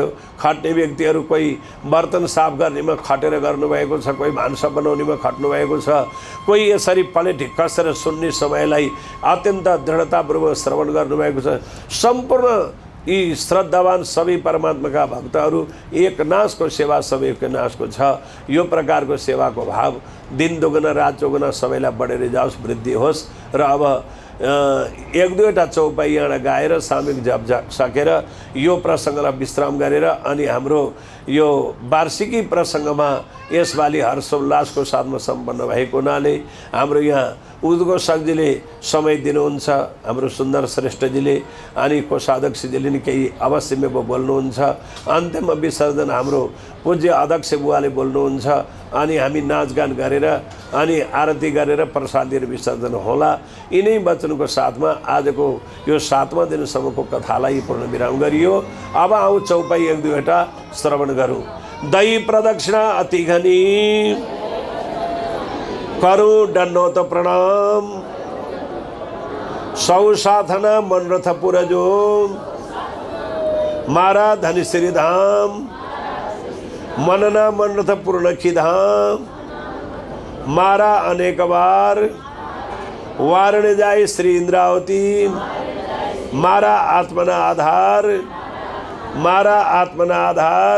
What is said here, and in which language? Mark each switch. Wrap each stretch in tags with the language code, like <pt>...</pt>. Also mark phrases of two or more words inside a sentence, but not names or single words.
<ne>खट्ने व्यक्तिहरू कोही बर्तन साफ गर्नेमा खटेर गर्नुभएको छ, कोही भान्सा बनाउनेमा खट्नु भएको छ, कोही यसरी पलेटी कसेर सुन्ने समयलाई अत्यन्त दृढतापूर्वक श्रवण गर्नुभएको छ। सम्पूर्ण यी श्रद्धावान सबै परमात्माका भक्तहरू एकनाशको सेवा सबै एकनाशको छ। यो प्रकारको सेवाको भाव</ne> <hi>दिन दुगुना रात चौगुना</hi> <ne>सबैलाई बढेर जाओस्, वृद्धि होस्। र अब 1-2वटा चौपाई यहाँ गाएर सामूहिक जप सकेर यो प्रसङ्गलाई विश्राम गरेर अनि हाम्रो यो वार्षिकी प्रसङ्गमा यसपालि हर्षोल्लासको साथमा सम्पन्न भएको हुनाले हाम्रो यहाँ उद्घोषकजीले समय दिनुहुन्छ, हाम्रो सुन्दर श्रेष्ठजीले, अनि कोषाध्यक्षजीले नि केही अवश्य बोल्नुहुन्छ। अन्त्यमा विसर्जन हाम्रो पूज्य अध्यक्ष बुवाले बोल्नुहुन्छ। अनि हामी नाचगान गरेर अनि आरती गरेर प्रसाद दिएर विसर्जन होला। यिनै वचनको साथमा आजको यो 7वां दिनसम्मको कथालाई पूर्ण विराम गरियो। अब आउँ चौपाई 1-2वटा श्रवण गरौँ।</ne> <gu>દહી પ્રદક્ષિણા અતિ ઘની કરૂ દણ્ડોત પ્રણામ, સૌ સાધના મનરથ પુરજો મારા ધનિશ્રી ધામ, મનના મનરથ પૂર્ણ કી ધામ, મારા અનેક બાર વારણ જાએ શ્રી ઇંદ્રાવતી, મારા આત્મના આધાર, મારા આત્મના આધાર।</gu>